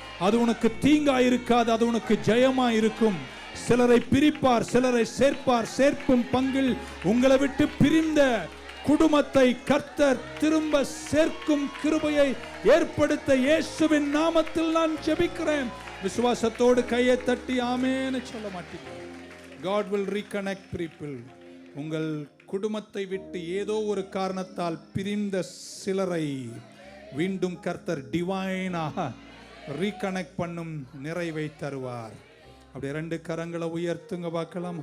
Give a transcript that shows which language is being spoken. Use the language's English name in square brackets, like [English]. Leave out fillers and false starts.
[Tamil] அது உனக்கு தீங்கா இருக்காது, அது உனக்கு ஜெயமா இருக்கும். சிலரை பிரிப்பார், சிலரை சேர்ப்பார். சேர்க்கும் பங்கில் உங்களை விட்டு பிரிந்த குடும்பத்தை கர்த்தர் திரும்ப சேர்க்கும் கிருபையை ஏற்படுத்த இயேசுவின் நாமத்தில் நான் ஜெபிக்கிறேன். விசுவாசத்தோடு கையை தட்டி ஆமென் சொல்ல மாட்டீங்க. [English] God will reconnect people. [Tamil] உங்கள் குடும்பத்தை விட்டு ஏதோ ஒரு காரணத்தால் பிரிந்த சிலரை மீண்டும் கர்த்தர் டிவைனாக ரீகனெக்ட் பண்ணும் நிறைவை தருவார். அப்படியே ரெண்டு கரங்களை உயர்த்துங்க பார்க்கலாம்.